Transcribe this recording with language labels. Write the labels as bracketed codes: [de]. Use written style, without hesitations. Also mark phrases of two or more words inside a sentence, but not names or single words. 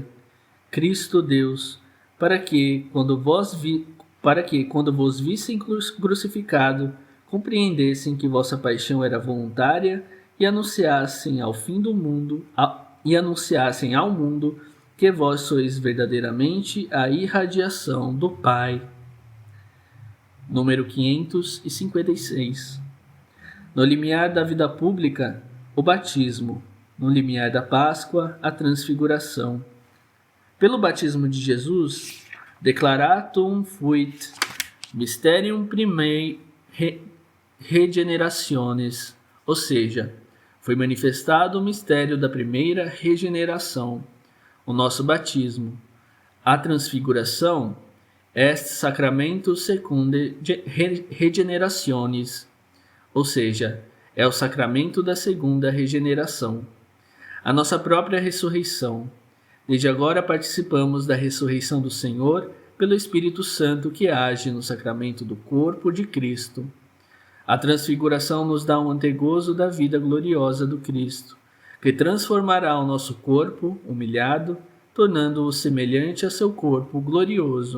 [pt] Cristo Deus, para que, quando vos vissem crucificado, compreendessem que vossa paixão era voluntária e anunciassem ao mundo que vós sois verdadeiramente a irradiação do Pai. Número 556. No limiar da vida pública, o batismo. No limiar da Páscoa, a transfiguração. Pelo batismo de Jesus, [la] declaratum fuit mysterium primae regenerationis, [pt] ou seja, foi manifestado o mistério da primeira regeneração, o nosso batismo. A transfiguração, [la] est sacramento secunde regenerationis, [pt] ou seja, é o sacramento da segunda regeneração. A nossa própria ressurreição. Desde agora participamos da ressurreição do Senhor pelo Espírito Santo que age no sacramento do corpo de Cristo. A transfiguração nos dá um antegozo da vida gloriosa do Cristo, que transformará o nosso corpo humilhado, tornando-o semelhante a seu corpo glorioso.